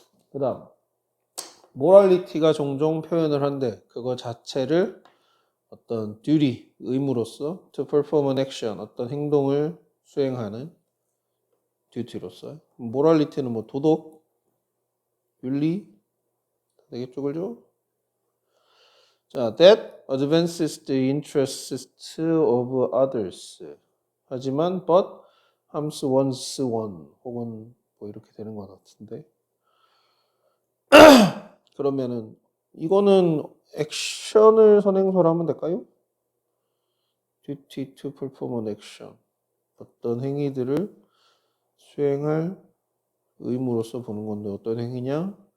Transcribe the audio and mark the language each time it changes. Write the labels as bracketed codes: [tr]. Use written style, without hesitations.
[ko] 그 다음 모랄리티가 종종 표현을 한데 그거 자체를 어떤 duty, 의무로서 [en] to perform an action, [ko] 어떤 행동을 수행하는 duty로서 모랄리티는 뭐 도덕, 윤리 되겠죠, 그죠? [en] 자, that advances the interests of others. [ko] 하지만 [en] but harms one's one [ko] 혹은 뭐 이렇게 되는 것 같은데 그러면은 이거는 액션을 선행사로 하면 될까요? [en] duty to perform an action [ko] 어떤 행위들을 수행할 의무로서 보는 건데 어떤 행위냐?